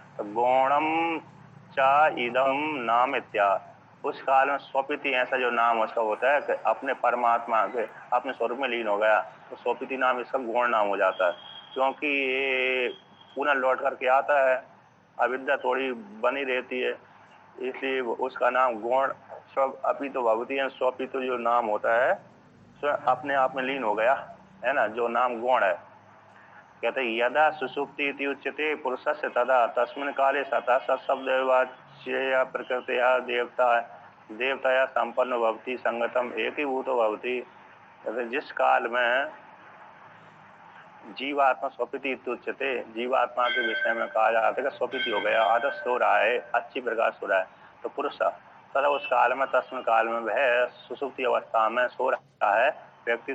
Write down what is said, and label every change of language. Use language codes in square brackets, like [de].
[hi] तो [sa] गौणम चा इदम नाम इत्या, [hi] उस काल में स्वपिति ऐसा जो नाम उसका होता है कि अपने परमात्मा के अपने स्वरूप में लीन हो गया, तो स्वपिति नाम इसका गौण नाम हो जाता है। क्योंकि ये पुनः लौट करके आता है, अविद्या थोड़ी बनी रहती है, इसलिए उसका नाम गौण स्व अपी तो भगवती है, स्वपी तो जो नाम होता है स्वयं अपने आप में लीन हो गया है ना, जो नाम गौण है। कहते [sa] यदा सुसुप्ति इति उच्यते पुरुषस्य तदा तस्मिन् काले सतः सत्शब्दवाच्य प्रकृतिया देवताया संपन्न भवति संगतम एकीभूतो भवति। [hi] कहते जिस काल में जीवात्मा स्वपिति उच्यते, जीवात्मा के विषय में कहा जाता है कि स्वपिति हो गया, आदत सो रहा है, अच्छी प्रकार सो रहा है, तो पुरुष तथा उस काल में तस्मिन् काल में वह सुसुप्ति अवस्था में सो रहा है व्यक्ति।